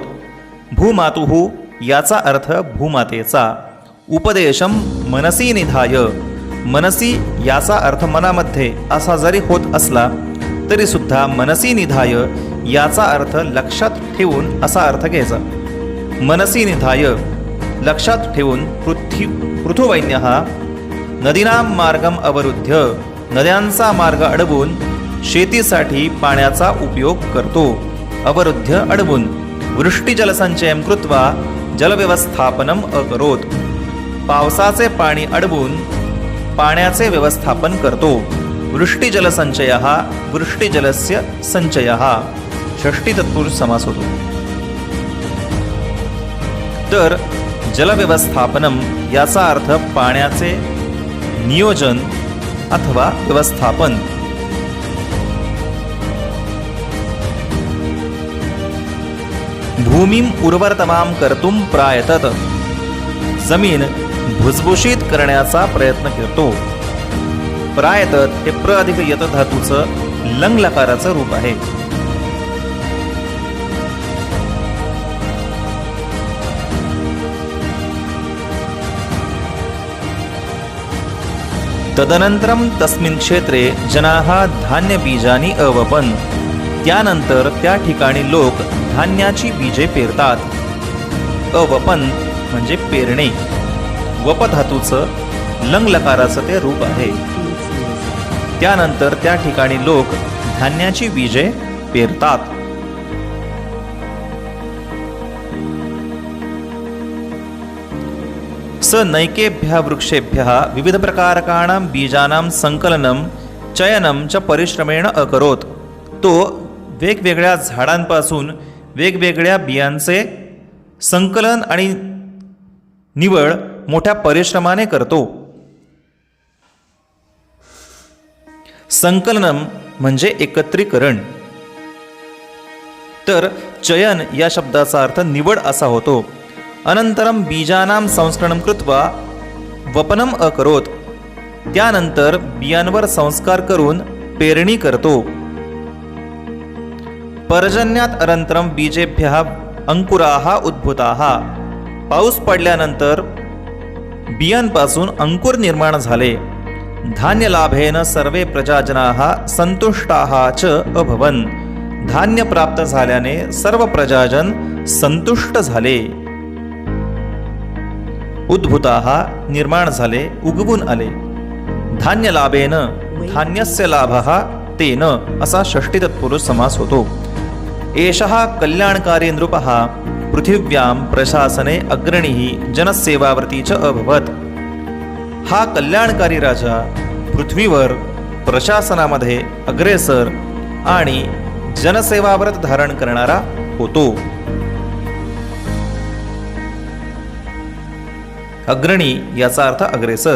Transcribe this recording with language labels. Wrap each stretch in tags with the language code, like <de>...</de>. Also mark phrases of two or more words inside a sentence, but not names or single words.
<mr>भूमातुः याचा अर्थ भूमातेचा.</mr> <sa>उपदेशं मनसि निधाय,</sa> <mr>मनसी याचा अर्थ मनामध्ये असा जरी होत असला तरी सुद्धा</mr> <sa>मनसी निधाय</sa> <mr>याचा अर्थ लक्षात ठेवून असा अर्थ घ्यायचा.</mr> <sa>मनसी निधाय</sa> <mr>लक्षात ठेवून</mr> <sa>पृथुवैन्यः नदीनां मार्गम अवरुद्ध,</sa> <mr>नद्यांचा मार्ग अडवून शेतीसाठी पाण्याचा उपयोग करतो.</mr> <sa>अवरुद्ध अडवून. वृष्टिजलसंचयं कृत्वा जलव्यवस्थापनम अकरोत,</sa> <mr>पावसाचे पाणी अडवून पाण्याचे व्यवस्थापन करतो.</mr> <sa>वृष्टिजलसंचयः वृष्टिजलस्य संचयः</sa> <mr>षष्ठी तत्पुरुष समास होतो. तर जलव्यवस्थापनम याचा अर्थ पाण्याचे नियोजन अथवा व्यवस्थापन.</mr> <sa>भूमीम उर्वरतमां कर्तुम प्रायतत,</sa> <mr>जमीन भुसभुशीत करण्याचा प्रयत्न करतो. प्रायतत हे प्र अधिक यत धातूचं लंग लकाराचं रूप आहे.</mr> <sa>तदनंतरम तस्मिन् क्षेत्रे जनाः धान्य बीजानी अवपन,</sa> <mr>त्यानंतर त्या ठिकाणी लोक धान्याची बीजे पेरतात. अवपन म्हणजे पेरणे. वप धातूचं लंग लकाराचं ते रूप आहे. त्यानंतर त्या ठिकाणी लोक धान्याची बीजे पेरतात.</mr> <sa>स नैकेभ्यः वृक्षेभ्यः विविध प्रकारकाणां बीजानां संकलनं चयनं च परिश्रमेण अकरोत,</sa> <mr>तो वेगवेगळ्या झाडांपासून वेगवेगळ्या बियांचे संकलन आणि निवड मोठ्या परिश्रमाने करतो. संकलनम म्हणजे एकत्रीकरण. तर चयन या शब्दाचा अर्थ निवड असा होतो.</mr> <sa>अनंतरम बीजानां संस्करणं कृत्वा वपनम अकरोत,</sa> <mr>त्यानंतर बियांवर संस्कार करून पेरणी करतो.</mr> <sa>पर्जन्यात अनंतरम बीजेभ्यः अंकुराः उद्भूताः,</sa> <mr>पाऊस पडल्यानंतर बियांपासून अंकुर निर्माण झाले.</mr> <sa>धान्य लाभेन सर्वे प्रजाजनाः संतुष्टाः च अभवन,</sa> <mr>धान्य प्राप्त झाल्याने सर्व प्रजाजन संतुष्ट झाले. उद्भूताः निर्माण झाले, उगवून आले.</mr> <sa>धान्य लाभेन धान्यस्य लाभः तेन</sa> <mr>असा षष्ठी तत्पुरुष समास होतो.</mr> <sa>एषः कल्याणकारी नृपः पृथिव्यां प्रशासने अग्रणीः जनसेवावर्ती च अभवत,</sa> <mr>हा कल्याणकारी राजा पृथ्वीवर प्रशासनामध्ये अग्रेसर आणि जनसेवाव्रत धारण करणारा होतो. अग्रणी याचा अर्थ अग्रेसर.</mr>